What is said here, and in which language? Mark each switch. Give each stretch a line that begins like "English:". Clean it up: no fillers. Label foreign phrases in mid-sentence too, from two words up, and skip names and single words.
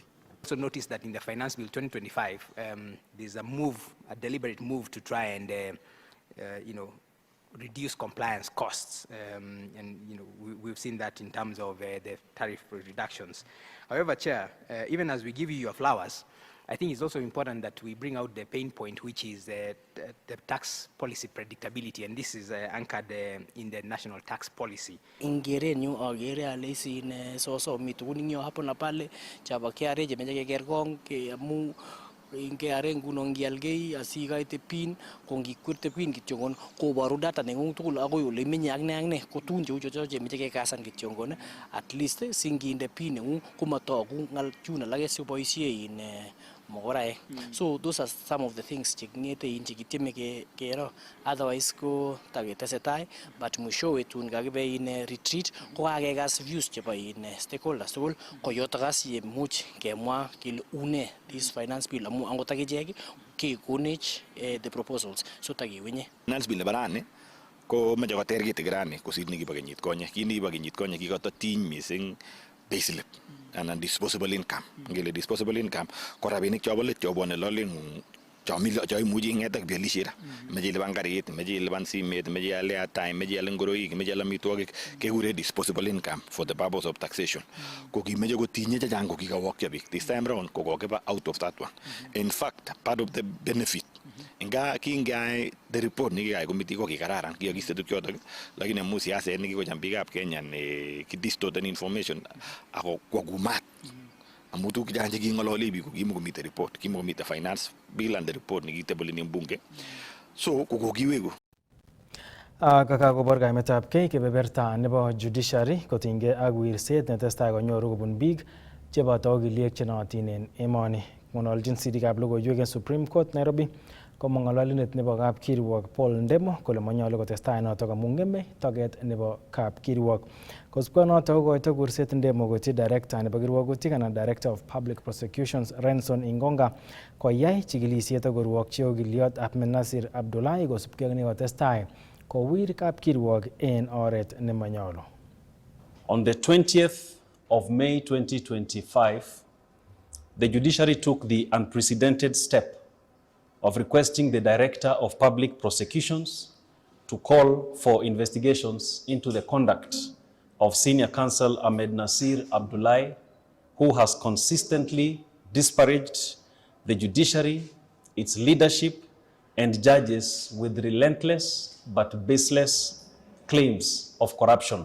English: So notice that in the Finance Bill 2025, there's a deliberate move to try and, reduce compliance costs, and we've seen that in terms of the tariff reductions. However, Chair, even as we give you your flowers, I think it's also important that we bring out the pain point, which is the tax policy predictability, and this is anchored in the national tax policy.
Kalenjin: Ingerenyu agere ale isin soso mitukuning yo hapo na pale chaba kiare je meje kergong ke amu ingeare nguno ngialgei asikaite pin kongikwirte pin kityongon koboru data nengung tugul agoi ole menye ak ne ko tun cheu choche meje kekasan kityongon
English: at least
Kalenjin: singinde pin nengung komatogu ngal chun alage siboisie in mogorae.
English: So those are some of the things
Kalenjin: chekingete in chekitieme kero, otherwise ko tagetesetai but mwishowe tun kakibe in retreat ko kakekas views chebo in stakeholders tugul ko yotokas ye much kemwa kile une
English: this finance bill
Kalenjin: amu angot akichek kekonech
English: the proposals
Kalenjin: so takiwenye
English: finance bill
Kalenjin: nebo rani ko meche koter kitigirani kosir nekibo kenyit konye. Kit nekibo kenyit konye kikototiny mising
English: payslip and disposable income.
Kalenjin: Ngele
English: disposable income
Kalenjin: ko rabinik chobo let chobone lolengung choimuchi ing'etak bialishira. Meche ilipan karit, meche ilipan simet, meche ial airtime, meche ial ngoroik, meche ial amitwogik kekure
English: disposable income for the purpose of taxation.
Kalenjin: Ko kimeche kotinye chechang ko kikawokyo biik.
English: This time round
Kalenjin: ko kokiba
English: out of that one. In fact, part of the benefit
Kalenjin: Inga kingai
English: the report
Kalenjin: nikikayai committee ko kikararan kiyokiste tukchotok lakini amu siaset nikikocham biikab Kenya ne kidistorten information ako kwakumat amu tukuk chechang cheking'olole biik ko kimakomite report, kimakomite
English: finance bill and the report
Kalenjin: nikitebuleni bunge so kokokiweku. Kakakobor kaimetabkei kebeberta nebo judiciary kotinygei ak wirset netestai konyoru kobun biik cheboto okiliek chenootin en emoni. Ng'ololjin sidikab logoiwek en Supreme Court Nairobi komwa ng'ololindet nebo kapkirwok Paul Ndemo kole manyolu kotestai notok amu ng'eme toget nebo kapkirwok. Kosubkei notok kokoito kurset Ndemo koityi director nebo kirwogutik anan
English: director of public prosecutions
Kalenjin: Renson Ingonga koyai chikilisiet ak korwokyi okiliot Ahmed Nasir Abdullahi kosubkei ak nekotestai kowir kapkirwok en oret nemanyolu.
English: On the 20th of May 2025, the judiciary took the unprecedented step of requesting the Director of Public Prosecutions to call for investigations into the conduct of Senior Counsel Ahmed Nasir Abdullahi, who has consistently disparaged the judiciary, its leadership, and judges with relentless but baseless claims of corruption.